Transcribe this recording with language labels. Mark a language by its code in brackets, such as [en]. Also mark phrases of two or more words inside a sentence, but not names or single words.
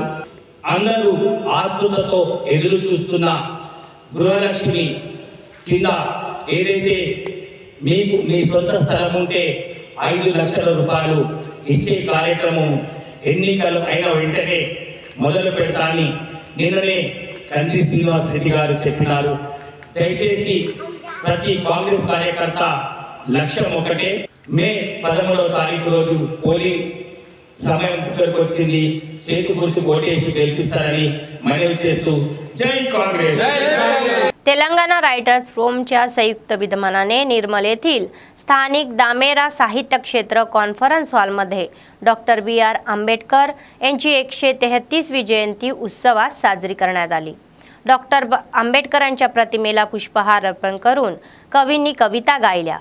[te] అందరూ ఆతృతతో ఎదురు చూస్తున్న గృహలక్ష్మి కింద ఏదైతే మీకు మీ సొంత స్థలం ఉంటే 5 లక్షల రూపాయలు ఇచ్చే కార్యక్రమం ఎన్నికలు అయిన వెంటనే మొదలు పెడతాని నిన్ననే కంది శ్రీనివాస్ రెడ్డి గారు చెప్పినారు. దయచేసి ప్రతి కాంగ్రెస్ కార్యకర్త లక్ష్యం ఒకటే, మే 13వ తారీఖు రోజు పోలింగ్ సమయం దగ్గరకు వచ్చింది, చేతు గుర్తు ఓటేసి గెలిపిస్తారని మనవి చేస్తూ జై కాంగ్రెస్. [mr] तेलंगणा रायटर्स फोरमच्या संयुक्त विद्यमानाने निर्मल येथील स्थानिक दामेरा साहित्य क्षेत्र कॉन्फरन्स हॉलमध्ये डॉक्टर BR आंबेडकर यांची 133वी जयंती उत्सवात साजरी करण्यात आली. डॉक्टर आंबेडकरांच्या प्रतिमेला पुष्पहार अर्पण करून कवींनी कविता गायल्या.